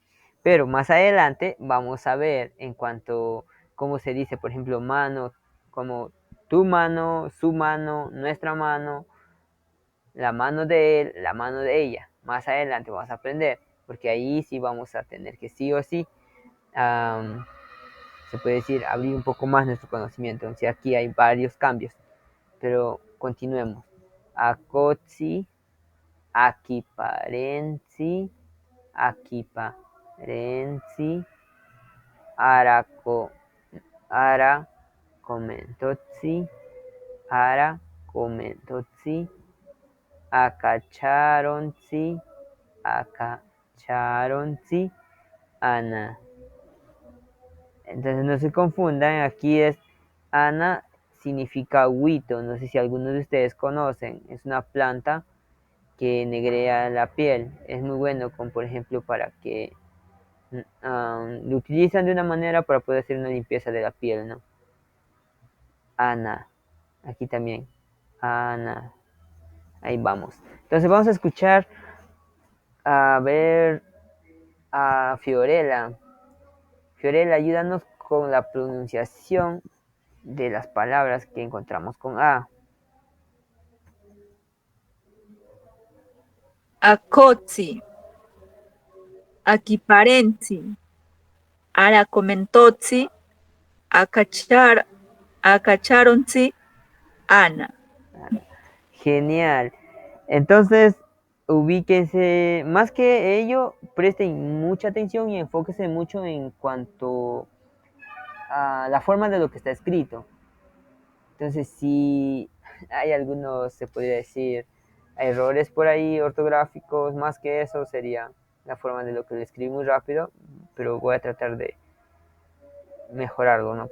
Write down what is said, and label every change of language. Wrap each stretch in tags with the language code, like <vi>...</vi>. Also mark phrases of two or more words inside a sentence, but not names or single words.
<es>Pero más adelante vamos a ver en cuanto cómo se dice, por ejemplo, mano, como tu mano, su mano, nuestra mano, la mano de él, la mano de ella. Más adelante vamos a aprender, porque ahí sí vamos a tener que sí o sí, se puede decir, abrir un poco más nuestro conocimiento. Entonces aquí hay varios cambios, pero continuemos.</es> <cni>Akotsi, akiparensi, akiparensi, arako, ara, komentotsi, ara, komentotsi, akacharonsi, akacharonsi, ana.</cni> <es>Entonces no se confundan, aquí es ana significa huito, no sé si algunos de ustedes conocen, es una planta que negrea la piel, es muy bueno con, por ejemplo, para que lo utilizan de una manera para poder hacer una limpieza de la piel, ¿no? Ana, aquí también, Ana, ahí vamos. Entonces vamos a escuchar, a ver a Fiorella. Fiorella, ayúdanos con la pronunciación de las palabras que encontramos con A.</es> <cni>Akotsi, akiparensi, arakomentotsi, akacharonsi, ana.</cni> <es>Genial. Entonces, ubíquese, más que ello, presten mucha atención y enfóquese mucho en cuanto a la forma de lo que está escrito. Entonces, si hay algunos, se podría decir, errores por ahí ortográficos, más que eso sería la forma de lo que lo escribí muy rápido, pero voy a tratar de mejorarlo, ¿no?</es>